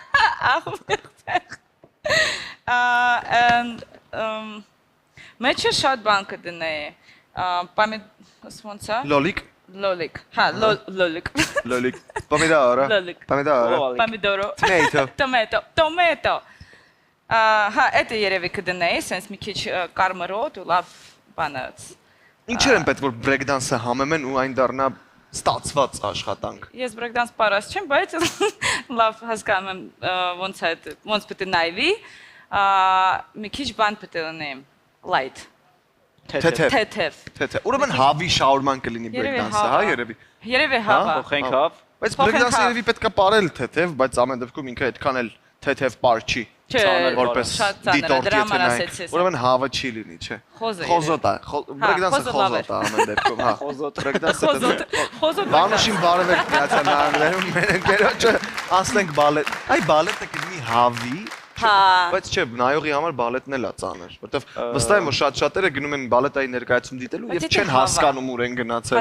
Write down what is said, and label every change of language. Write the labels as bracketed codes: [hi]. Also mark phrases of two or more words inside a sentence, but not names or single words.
[hy] Աղ ու պղպեղ։ And մեջը շատ բան կդնեի։ Ոնց է։ Լոլիկ, Լոլիկ։ Հա, լոլիկ։ լոլիկ, պոմիդորը, Լոլիկ։ պոմիդորը, Պոմիդորո։ tomato, Տոմատո։ Հա, էդ երևի կդնեի, sense մի քիչ կարմրոտ ու լավ բանած։ Ինչեր են պետք որ [en] break dance- [hy] ը համեմեն ու այն դառնա ստացված աշխատանք։ Ես breakdance պարած չեմ, բայց լավ հասկանում եմ ոնց է, ոնց պետք է նայվի։ Մի քիչ բան պետք է լինի light։ Թեթև։ Ուրեմն հավի շաուրման կլինի [en] break dance- [hy] ը, հա, երևի։ Երևի հավա։ Փոխենք հավ։ Բայց [en] break dance- [hy] ը երևի պետք է ապարել թեթև, բայց ամեն դեպքում ինքը այդքան էլ թեթև պար չի։ Չէ, Որպես շատ ծանր է, դիտորդ դրա եթե համար նայենք։ ասեցի։ Ուրեմն հավը չի լինի, չէ։ Խոզոտ է, [en] break dance- [hy] ը խոզոտ է ամեն դեպքում, հա։ [en] Break dance- [hy] ը Խոզոտ։ Բանուշին բարևեք Միացյալ Նահանգներում, մեր ընկերոջը ասենք բալետ։ Այ բալետը կլինի հավի, Հա։ բայց չէ, նայողի համար բալետն էլ է ծանր, որովհետև վստահ եմ որ շատ-շատերը գնում են բալետայի ներկայացում դիտելու եւ չեն հասկանում ուր են գնացել։